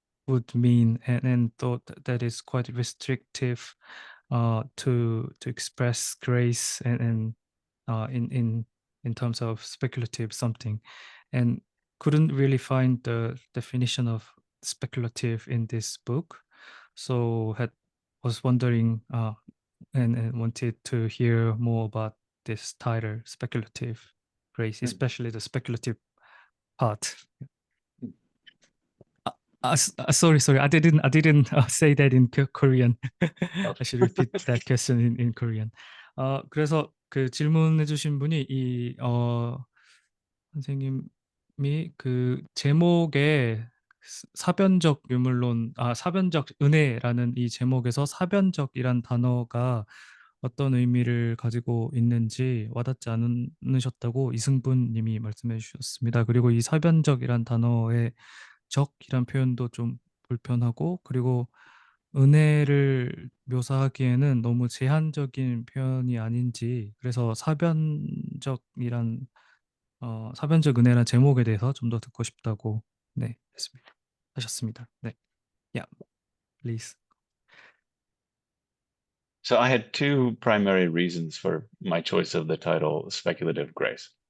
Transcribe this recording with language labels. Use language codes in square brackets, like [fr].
[en] would mean, and thought that is quite restrictive to express grace and uh, in in in terms of speculative something, and couldn't really find the definition of speculative in this book, so had was wondering and wanted to hear more about this title, speculative grace, Mm. especially the speculative part. Sorry. I didn't say that in Korean. Oh. I should repeat that question in Korean. [ko] 그래서 그 질문해주신 분이 선생님이 그 제목에 사변적 유물론, 사변적 은혜라는 이 제목에서 사변적이란 단어가 어떤 의미를 가지고 있는지 와닿지 않으셨다고 이승분 님이 말씀해 주셨습니다. 그리고 이 사변적이란 단어의 적이란 표현도 좀 불편하고, 그리고 은혜를 묘사하기에는 너무 제한적인 표현이 아닌지, 그래서 사변적 은혜란 제목에 대해서 좀 더 듣고 싶다고 네, 했습니다. 하셨습니다. 네. [en] Yeah, please. So I had two primary reasons for my choice of the title Speculative Grace.